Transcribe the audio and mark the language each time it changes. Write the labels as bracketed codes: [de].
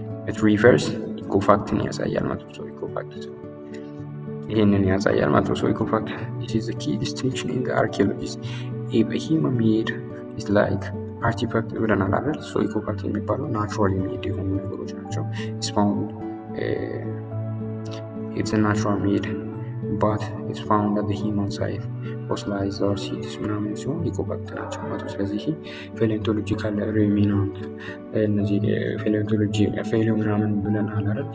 [en] it refers [am] ኢኮፋክትን ያሳያል ማለት ነው። ኢኮፋክት [en] ይሄንን ያሳያል ማለት ነው። ኢኮፋክት this is the key distinction in the archaeology. if a human made is like artifact [am] ብለናል አይደል? ኢኮፋክት የሚባለው ናቹራሊ ሜድ የሆኑ ነገሮች ናቸው። [en] it's found it's a natural made but it's found at the human side fossilized or seeds [am] ምናምን ሲሆን ኢኮፋክት ናቸው ማለት ነው። ስለዚህ ፔሌንቶሎጂካል ሪሚናንት እነዚህ ፌሊዮ ምናምን ብለናል አይደል?